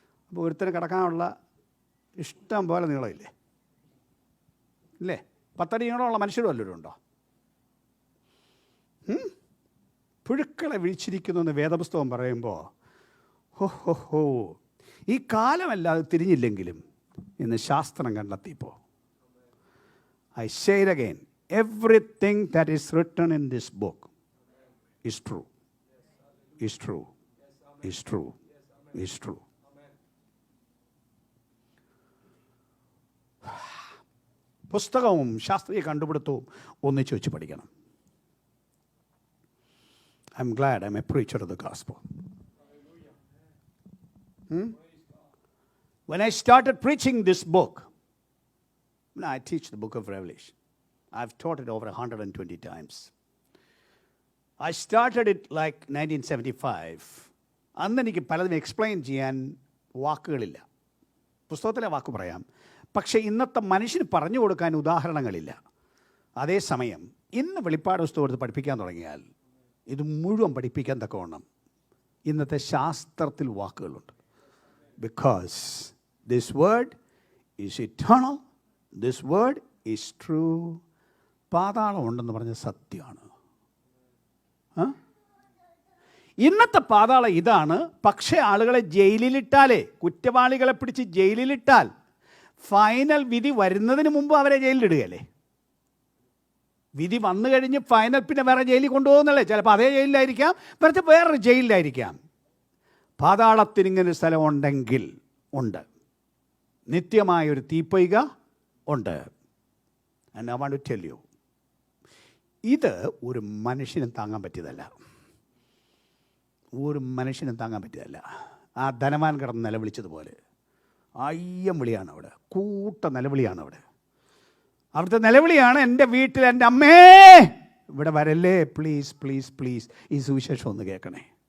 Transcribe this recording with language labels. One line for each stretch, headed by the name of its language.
Malayalam: അപ്പോൾ ഒരുത്തന് കിടക്കാനുള്ള ഇഷ്ടം പോലെ നീളമില്ലേ? ഇല്ലേ? 10 അടി നീളമുള്ള മനുഷ്യരും വല്ലവരും ഉണ്ടോ? പുഴുക്കളെ വിളിച്ചിരിക്കുന്നു എന്ന് വേദപുസ്തകം പറയുമ്പോൾ ഹോ, ഈ കാലമല്ലാതെ തിരിഞ്ഞില്ലെങ്കിലും ഇന്ന് ശാസ്ത്രം കണ്ടെത്തിയപ്പോൾ,
English: I say it again, everything that is written in this book is true, is true, is true, is true.
Malayalam: പുസ്തകവും ശാസ്ത്രീയ കണ്ടുപിടുത്തവും ഒന്നിച്ച് വെച്ച് പഠിക്കണം.
English: I'm glad I'm a preacher of the gospel. When I started preaching this book, I teach the book of Revelation. I've taught it over 120 times. I started it like 1975.
Malayalam: അന്ന് എനിക്ക് പലതും explain ചെയ്യാൻ വാക്കുകളില്ല. പുസ്തകത്തിലെ വാക്ക് പറയാം, പക്ഷേ ഇന്നത്തെ മനുഷ്യന് പറഞ്ഞു കൊടുക്കാൻ ഉദാഹരണങ്ങളില്ല. അതേസമയം ഇന്ന് വെളിപ്പാട് പുസ്തകം എടുത്ത് പഠിപ്പിക്കാൻ തുടങ്ങിയാൽ ഇത് മുഴുവൻ പഠിപ്പിക്കാൻ തക്കവണ്ണം ഇന്നത്തെ ശാസ്ത്രത്തിൽ വാക്കുകളുണ്ട്.
English: Because this word is eternal, this word is true.
Malayalam: പാതാളം ഉണ്ടെന്ന് പറഞ്ഞ സത്യമാണ്. ഇന്നത്തെ പാതാളം ഇതാണ്. പക്ഷേ ആളുകളെ ജയിലിലിട്ടാലേ, കുറ്റവാളികളെ പിടിച്ച് ജയിലിലിട്ടാൽ ഫൈനൽ വിധി വരുന്നതിന് മുമ്പ് അവരെ ജയിലിലിടുകയല്ലേ. വിധി വന്നു കഴിഞ്ഞ് ഫൈനൽ പിന്നെ വേറെ ജയിലിൽ കൊണ്ടുപോകുന്നല്ലേ. ചിലപ്പോൾ അതേ ജയിലിലായിരിക്കാം, വെറുതെ വേറൊരു ജയിലിലായിരിക്കാം. പാതാളത്തിന് ഇങ്ങനൊരു സ്ഥലം ഉണ്ടെങ്കിൽ ഉണ്ട്, നിത്യമായൊരു തീപ്പൊയ്ക ഉണ്ട്.
English: And I want to tell you,
Malayalam: ഇത് ഒരു മനുഷ്യനും താങ്ങാൻ പറ്റിയതല്ല. ഒരു മനുഷ്യനും താങ്ങാൻ പറ്റിയതല്ല. ആ ധനവാൻ കിടന്ന് നിലവിളിച്ചതുപോലെ അയ്യം വിളിയാണ് അവിടെ, കൂട്ട നിലവിളിയാണ് അവിടെ. അവിടുത്തെ നിലവിളിയാണ്, എൻ്റെ വീട്ടിൽ എൻ്റെ അമ്മേ ഇവിടെ വരല്ലേ, പ്ലീസ് പ്ലീസ് പ്ലീസ് ഈ സുവിശേഷം ഒന്ന് കേൾക്കണേ.